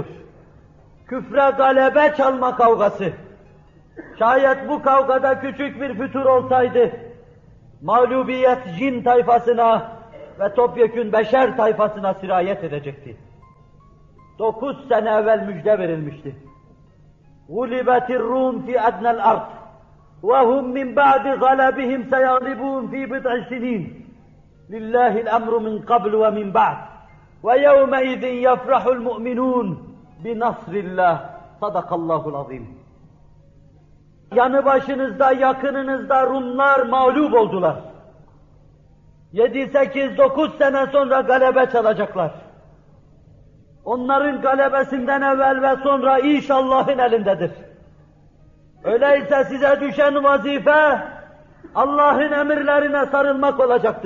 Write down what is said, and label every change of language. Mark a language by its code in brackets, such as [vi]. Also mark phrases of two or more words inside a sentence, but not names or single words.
[tr] Küfre galebe çalma kavgası. Şayet bu kavgada küçük bir fütur olsaydı, mağlubiyet cin tayfasına ve topyekün beşer tayfasına sirayet edecekti. 9 sene evvel müjde verilmişti. [ar] غُلِبَتِ الرُّومِ فِي أَدْنَى الْأَرْضِ وَهُمْ مِنْ بَعْدِ غَلَبِهِمْ سَيَغْلِبُونَ فِي بِضْعِ سِنِينَ لِلَّهِ الْأَمْرُ مِنْ قَبْلُ وَمِنْ بَعْدِ وَيَوْمَئِذٍ يَفْرَحُ الْمُؤْمِنُونَ بِنَصْرِ اللّٰهِ صَدَقَ اللّٰهُ الْعَظِيمُ. [tr] Yanı başınızda, yakınınızda Rumlar mağlup oldular. 7, 8, 9 sene sonra galebe çalacaklar. Onların galebesinden evvel ve sonra iş Allah'ın elindedir. Öyleyse size düşen vazife, Allah'ın emirlerine sarılmak olacaktır.